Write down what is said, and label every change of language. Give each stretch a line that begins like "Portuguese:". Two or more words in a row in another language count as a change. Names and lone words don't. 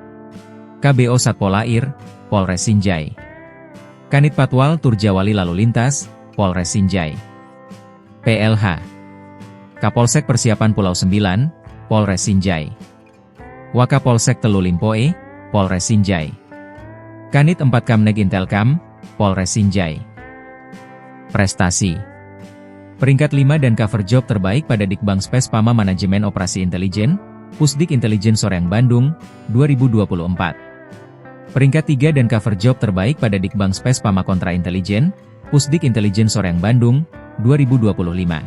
Indonesian: KBO Satpolair, Polres Sinjai. Kanit Patwal Turjawali Lalu Lintas, Polres Sinjai. PLH. Kapolsek Persiapan Pulau 9, Polres Sinjai. Wakapolsek Telu Limpoe, Polres Sinjai. Kanit 4 Kamneg Intelkam, Polres Sinjai. Prestasi: peringkat 5 dan
English: cover job
Indonesian: terbaik pada Dikbang Spes Pama Manajemen Operasi Intelijen, Pusdik Intelijen Soreang Bandung, 2024. Peringkat 3 dan
English: cover job
Indonesian: terbaik pada Dikbang Spes Pama Kontra Intelijen, Pusdik Intelijen Soreang Bandung, 2025.